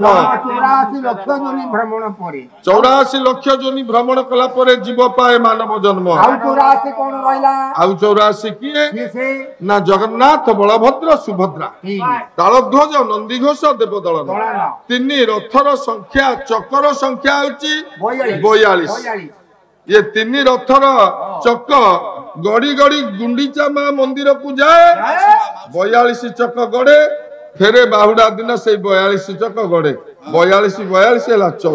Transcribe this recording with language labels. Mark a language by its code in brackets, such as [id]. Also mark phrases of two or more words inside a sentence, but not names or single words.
[or] 84 ଲକ୍ଷ ଯୋନି ଭ୍ରମଣ ପରେ 84 ଲକ୍ଷ ଯୋନି ଭ୍ରମଣ କଲା ପରେ ଜୀବ ପାଏ ମାନବ ଜନ୍ମ ଆଉ 84 କଣ ରହିଲା ଆଉ 84 କିଏ से ନା ଜଗନ୍ନାଥ ବଳଭଦ୍ର ସୁଭଦ୍ରା ତାଳଧ୍ୱଜ ନନ୍ଦିଘୋଷ ଦେବଦଳନ ତିନି ରଥର ସଂଖ୍ୟା ଚକ୍କର ସଂଖ୍ୟା ହେଉଛି 42 ଏ ତିନି ରଥର ଚକ ଗଡ଼ି ଗଡ଼ି ଗୁଣ୍ଡିଚା ମା ମନ୍ଦିରକୁ ଯାଏ 42 ଚକ ଗଡ଼େ ଫେରେ ବାହୁଡ଼ା ଦିନ ସେ 42 ଚକ ଗଡ଼େ 42 ହେ